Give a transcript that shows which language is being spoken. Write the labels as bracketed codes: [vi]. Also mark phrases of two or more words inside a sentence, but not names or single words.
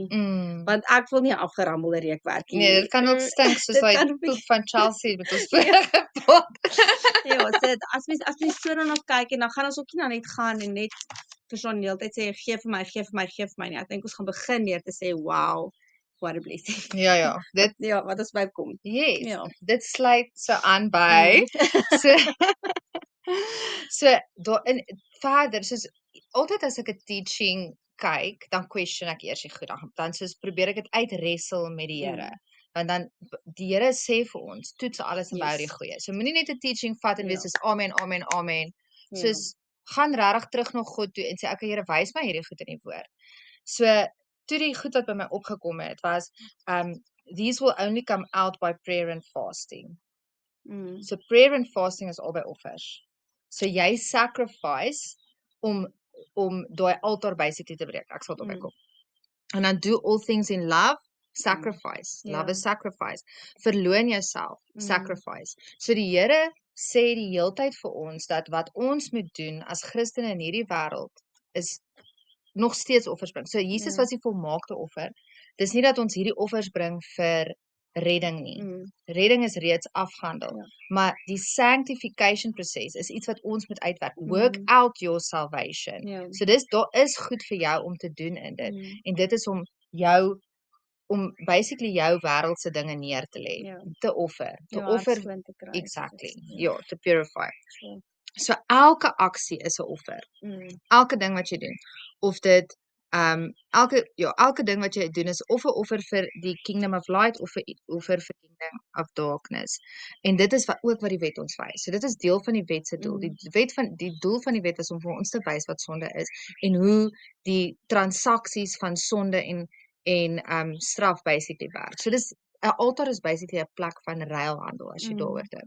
[af] Want ek wil nie 'n afgerammelde reukwerk hê nie. Nee, dit kan ook stink soos daai poep van Chelsea met ons vorige pot. Ja, so as mens so daarna kyk en dan gaan ons ook nie net gaan en net verstaan die hele tyd sê gee vir my, gee vir my, gee vir my nie. Ek dink ons gaan begin deur te sê wow. [en] What a blessing. [af] Ja, dit wat ons bykom. Yes. Dit sluit so aan by. So daarin verder soos altyd as ek 'n teaching kyk, dan question ek eers die goed, dan soos probeer ek dit uitwrestel met die Here. Want dan die Here sê vir ons, toets alles en bou die goeie. So moenie net 'n teaching vat en wees soos amen, amen, amen. Soos gaan regtig terug na God toe en sê okay Here, wys my hierdie goed in die woord. So toe die goed wat by my opgekom het was [en] these will only come out by prayer and fasting. [af] So [en] prayer and fasting [af] is albei offers. So jy sacrifice om daai altaar basically te breek. Ek sal dit opkom. En dan [en] do all things in love, sacrifice. Love is sacrifice. [af] Verloon jouself, sacrifice. So die Here sê die heeltyd vir ons dat wat ons moet doen as Christene in hierdie wêreld is nog steeds offers bring. So Jesus was die volmaakte offer. Dis nie dat ons hierdie offers bring vir redding nie. Redding is reeds afgehandel. Maar die sanctification proses is iets wat ons moet uitwerk. [en] Work out your salvation. [af] So daar is goed vir jou om te doen in dit. En dit is om basically jou wêreldse dinge neer te lê, te offer, exactly. Ja, [en] to purify. [af] So elke aksie is 'n offer. Elke ding wat jy doen. Of dit elke ding wat jy doen is of 'n offer vir die [en] kingdom of light [af] of 'n offer vir [en] kingdom of darkness. [af] En dit is ook wat die wet ons wys. So dit is deel van die wet se doel. Die doel van die wet was om vir ons te wys wat sonde is en hoe die transaksies van sonde en straf basically werk. So dis 'n altaar is basically 'n plek van ruilhandel as jy daaroor dink.